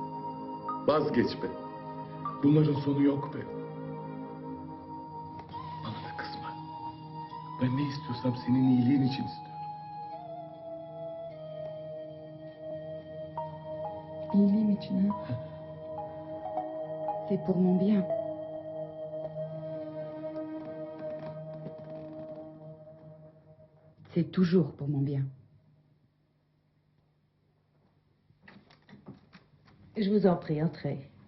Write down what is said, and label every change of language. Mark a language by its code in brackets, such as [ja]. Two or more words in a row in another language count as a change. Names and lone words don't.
[tr] Vazgeç be. Bunların sonu yok be. Bana da kızma. Ben ne istiyorsam senin iyiliğin için istiyorum. İyiliğim için ha? [fr] C'est pour mon bien. C'est toujours pour mon bien. Je vous en prie, entrez.